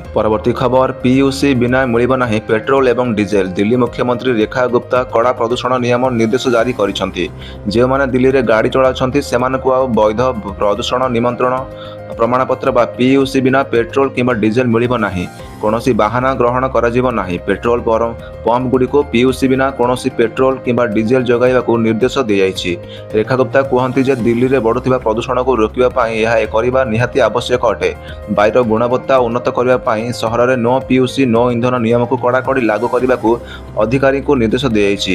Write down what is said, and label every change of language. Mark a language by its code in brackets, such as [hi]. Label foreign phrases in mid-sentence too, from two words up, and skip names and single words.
[or] ପରବର୍ତ୍ତୀ ଖବର, PUC ବିନା ମିଳିବ ନାହିଁ ପେଟ୍ରୋଲ ଏବଂ ଡିଜେଲ। ଦିଲ୍ଲୀ ମୁଖ୍ୟମନ୍ତ୍ରୀ ରେଖା ଗୁପ୍ତା କଡ଼ା ପ୍ରଦୂଷଣ ନିୟମ ନିର୍ଦ୍ଦେଶ ଜାରି କରିଛନ୍ତି। ଯେ ମାନେ ଦିଲ୍ଲୀ ରେ ଗାଡ଼ି ଚଳାଉଛନ୍ତି ସେମାନଙ୍କୁ ଆ ବୈଧ ପ୍ରଦୂଷଣ ନିମନ୍ତ୍ରଣ ପ୍ରମାଣପତ୍ର PUC ବିନା ପେଟ୍ରୋଲ କିମ୍ବା ଡିଜେଲ ମିଳିବ ନାହିଁ। କୌଣସି ବାହାନା ଗ୍ରହଣ କରାଯିବ ନାହିଁ। ପେଟ୍ରୋଲ ପମ୍ପଗୁଡ଼ିକୁ ପିୟୁସି ବିନା କୌଣସି ପେଟ୍ରୋଲ କିମ୍ବା ଡିଜେଲ ଯୋଗାଇବାକୁ ନିର୍ଦ୍ଦେଶ ଦିଆଯାଇଛି। ରେଖା ଗୁପ୍ତା କୁହନ୍ତି ଯେ ଦିଲ୍ଲୀରେ ବଢ଼ୁଥିବା ପ୍ରଦୂଷଣକୁ ରୋକିବା ପାଇଁ ଏହା କରିବା ନିହାତି ଆବଶ୍ୟକ ଅଟେ। ବାୟୁର ଗୁଣବତ୍ତା ଉନ୍ନତ କରିବା ପାଇଁ ସହରରେ [en] no PUC [or] ନୋ ଇନ୍ଧନ ନିୟମକୁ କଡ଼ାକଡ଼ି ଲାଗୁ କରିବାକୁ ଅଧିକାରୀଙ୍କୁ ନିର୍ଦ୍ଦେଶ ଦିଆଯାଇଛି।